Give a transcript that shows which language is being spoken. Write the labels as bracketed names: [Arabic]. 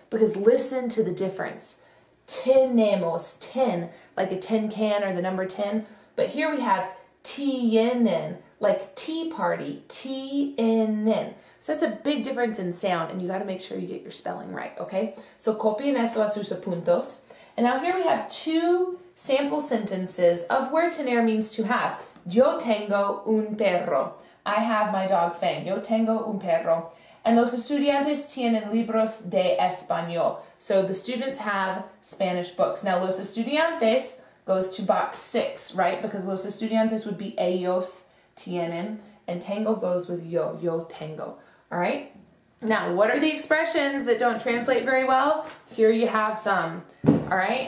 [English] Because listen to the difference. Tenemos, 10, like a tin can or the number 10. But here we have tienen, like tea party, tienen. So that's a big difference in sound, and you got to make sure you get your spelling right, okay? [Spanish] So copien esto a sus apuntos. [English] And now here we have 2 sample sentences of where tener means to have. [Spanish] Yo tengo un perro. [English] I have my dog Fang. [Spanish] Yo tengo un perro. And los estudiantes tienen libros de español. [English] So the students have Spanish books. Now los estudiantes goes to box 6, right? Because los estudiantes would be ellos tienen, and tengo goes with yo, yo tengo. All right? Now, what are the expressions that don't translate very well? Here you have some. All right?